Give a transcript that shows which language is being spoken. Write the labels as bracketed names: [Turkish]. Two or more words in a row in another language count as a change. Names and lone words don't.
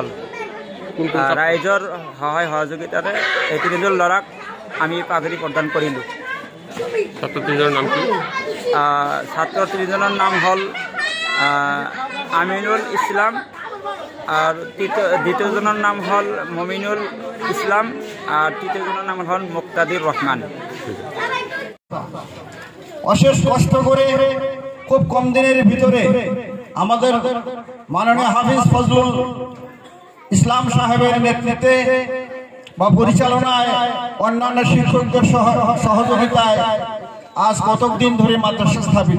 [Assamese] ৰাইজৰ সহায় সহযোগিতাৰে এই 3জন ল'ৰাক আমি পাগুৰি প্ৰদান কৰিলোঁ। ছাত্ৰ 3জনৰ নাম কি? ছাত্ৰ 3জনৰ নাম হ'ল আমিনুল ইছলাম, আৰু দ্বিতীয়জনৰ নাম হ'ল মমিনুল ইছলাম, [Bangla] আর তৃতীয়জনের নাম হল মুক্তাদির রহমান। অশেষ কষ্ট করে খুব কম দিনের ভিতরে আমাদের মাননীয় হাফিজ ফজলুল ইসলাম সাহেবের নেতৃত্বে বা পরিচালনায় অন্যান্য শিক্ষকদের সহযোগিতায় আজ কতক দিন ধরে মাদ্রাসা স্থাপিত।